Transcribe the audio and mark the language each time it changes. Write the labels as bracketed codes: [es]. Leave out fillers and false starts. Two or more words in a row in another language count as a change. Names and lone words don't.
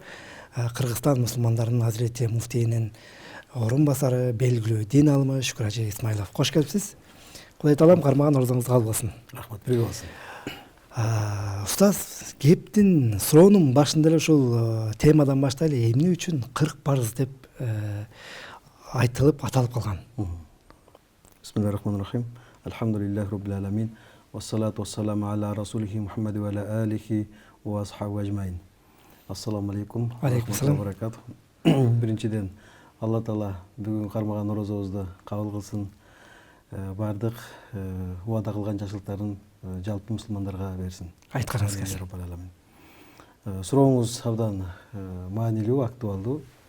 [ky] Кыргызстан мусулмандарынын Азирети муфтийинин орун басары, белгилүү дин алымы Шүкүр Ажы Исмаилов. Кош келипсиз. Кудай таалам кармаган ордуңуз кабыл болсун. Рахмат, бирге болсун. Устаз, кептин суроонун башында эле ушул темадан баштайлы. Эмне үчүн 40 парыз деп айтылып, аталып калган? [ar] بسم الله الرحمن الرحيم الحمد لله رب العالمين. والصلاة والسلام على رسوله محمد وعلى آله وأصحابه أجمعين. السلام عليكم. عليكم السلام. [ky] Биринчиден, [ar] الله تعالى [ky] бүгүн кармаган орозобузду кабыл кылсын. Бардык убада кылган жакшылыктарын жалпы мусулмандарга берсин. Айтканыңыз келсин. Сурооңуз абдан маанилүү, актуалдуу.